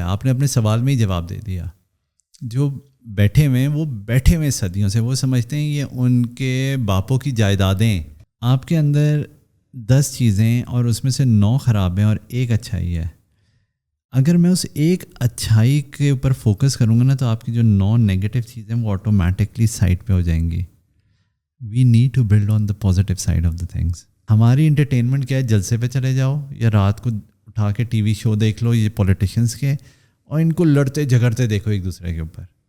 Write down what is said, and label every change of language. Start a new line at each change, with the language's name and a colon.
Urdu: آپ نے اپنے سوال میں ہی جواب دے دیا. جو بیٹھے ہوئے ہیں وہ بیٹھے ہوئے صدیوں سے, وہ سمجھتے ہیں یہ ان کے باپوں کی جائیدادیں. آپ کے اندر 10 چیزیں اور اس میں سے 9 خراب ہیں اور ایک اچھائی ہے. اگر میں اس ایک اچھائی کے اوپر فوکس کروں گا نا تو آپ کی جو 9 نیگیٹو چیزیں وہ آٹومیٹکلی سائڈ پہ ہو جائیں گی.
English: We need to build on the positive side of the things.
Urdu: ہماری انٹرٹینمنٹ کیا ہے, جلسے پہ چلے جاؤ یا رات کو اٹھا کے ٹی وی شو دیکھ لو یہ پولیٹیشینس کے, اور ان کو لڑتے جھگڑتے دیکھو ایک دوسرے کے اوپر.